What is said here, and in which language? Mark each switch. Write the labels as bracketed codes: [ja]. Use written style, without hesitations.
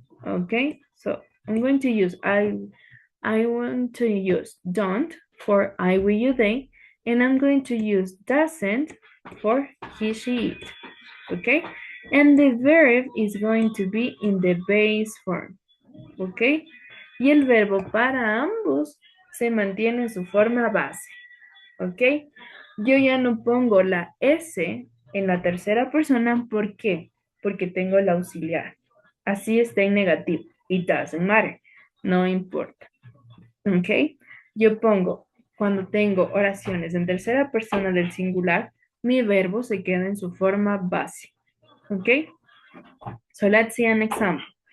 [en] Okay, so I'm going to use I want to use don't for I, we, you, they, and I'm going to use doesn't for he, she, it. Okay, and the verb is going to be in the base form. [es] Okay, y el verbo para ambos se mantiene en su forma base. Ok, yo ya no pongo la S en la tercera persona. ¿Por qué? Porque tengo el auxiliar. Así está en negativo. [en] It doesn't matter. [es] No importa. Ok, yo pongo, cuando tengo oraciones en tercera persona del singular, mi verbo se queda en su forma base. [en] Ok, so let's see an example.